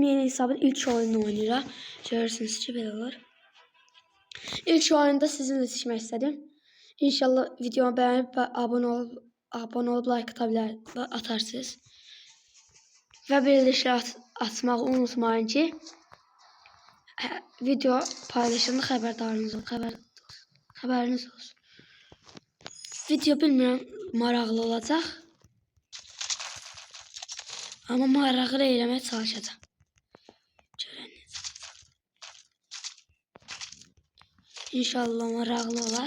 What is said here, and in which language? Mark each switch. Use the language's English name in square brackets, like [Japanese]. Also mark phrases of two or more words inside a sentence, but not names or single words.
[Turkish] Yeni hesabın ilk oyununu oynayacağım. Görürsünüz ki böyle olur. İlk oyunda sizinle seçmek istedim. İnşallah videomu beğenip abone olup like atarsınız. Ve bildirişi atmayı unutmayın ki video paylaşımda [Azerbaijani] xəbəriniz olsun. Video bilmirəm maraqlı olacaq. Amma maraqlı eləməyə çalışacağam. Görəniz. İnşallah maraqlı olar.